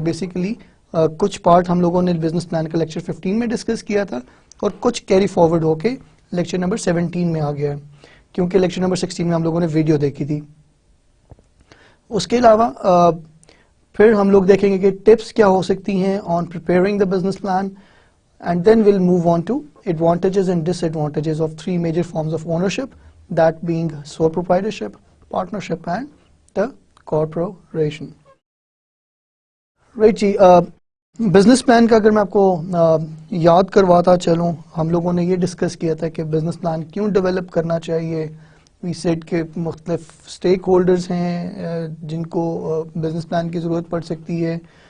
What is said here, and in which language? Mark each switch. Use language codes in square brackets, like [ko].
[hi] Basically कुछ part हम लोगों ने बिजनेस प्लान का लेक्चर 15 में डिस्कस किया था और कुछ कैरी फॉरवर्ड होके लेक्चर नंबर 17 में आ गया है क्योंकि लेक्चर नंबर 16 में हम लोगों ने वीडियो देखी थी. उसके अलावा फिर हम लोग देखेंगे कि टिप्स क्या हो सकती हैं [en] On preparing the business plan. And then we'll move on to advantages and disadvantages of three major forms of ownership, that being sole proprietorship, partnership and the corporation. [hi] Right ji, business plan का अगर मैं आपको याद करवाता चलूँ, हम लोगों ने ये डिस्कस किया था कि बिजनेस प्लान क्यों डेवलप करना चाहिए. [en] we said [hi] के मुख्तलिफ स्टेक होल्डर्स हैं जिनको बिजनेस प्लान की ज़रूरत पड़ सकती है.